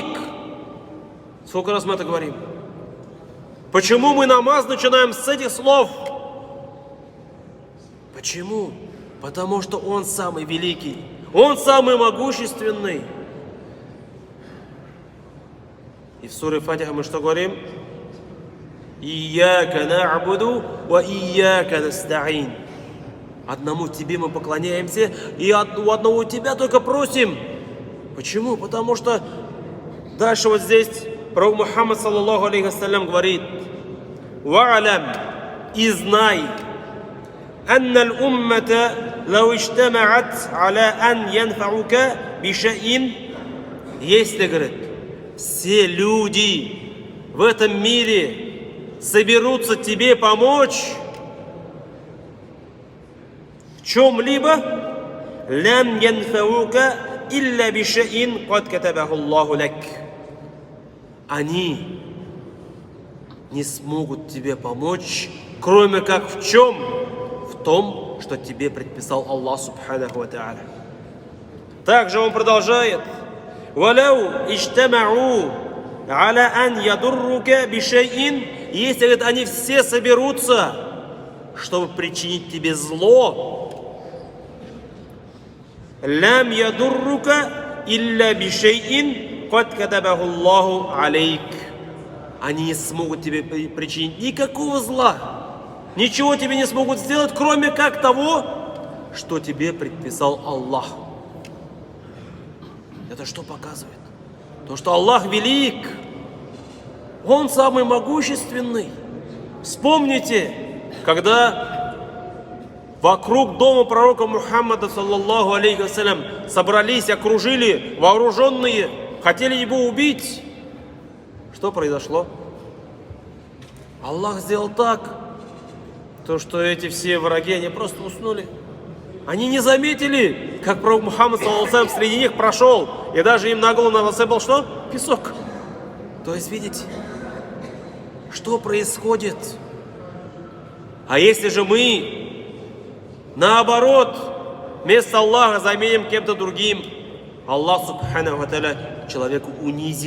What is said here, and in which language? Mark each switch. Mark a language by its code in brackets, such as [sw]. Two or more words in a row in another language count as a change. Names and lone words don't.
[ru] Сколько раз мы это говорим? Почему мы намаз начинаем с этих слов? Почему? Потому что Он самый великий, Он самый могущественный. И в суре Фатиха мы что говорим? [ar] إياك نعبد وإياك نستعين. [ru] Одному тебе мы поклоняемся, и у одного тебя только просим. Почему? Потому что дальше вот здесь пророк Мухаммад, [ar] صلى الله عليه وسلم, [ru] говорит: «Ва'алям, и знай, [ar] أن الأمة لو اجتمعت على أن ينفعوك بشيء». [ru] Если, говорит, все люди в этом мире соберутся тебе помочь в чем-либо, [ar] لم ينفعوك إلا بشيء قد كتبه الله لك. [ru] Они не смогут тебе помочь, кроме как в чем? В том, что тебе предписал Аллах [ar] سبحانه وتعالى. [ru] Также он продолжает: [ar] «ولو اجتمعوا على أن يضروك بشيء». [ru] Если, говорит, они все соберутся, чтобы причинить тебе зло, [ar] لم يضروك إلا بشيء قد كتبه الله عليك. [ru] Они не смогут тебе причинить никакого зла, ничего тебе не смогут сделать, кроме как того, что тебе предписал Аллах. Это что показывает? То, что Аллах велик, Он самый могущественный. Вспомните, когда вокруг дома пророка Мухаммада, [ar] صلى الله عليه وسلم, [ru] собрались, окружили вооруженные, хотели его убить. Что произошло? Аллах сделал так, то, что эти все враги, они просто уснули. Они не заметили, как пророк Мухаммад, [ar] صلى الله عليه وسلم, [ru] среди них прошел, и даже им на голову насыпал что? Песок. То есть, видите, что происходит? А если же мы, наоборот, вместо Аллаха заменим кем-то другим, Аллах [ar] سبحانه وتعالى [ru] человеку унизит.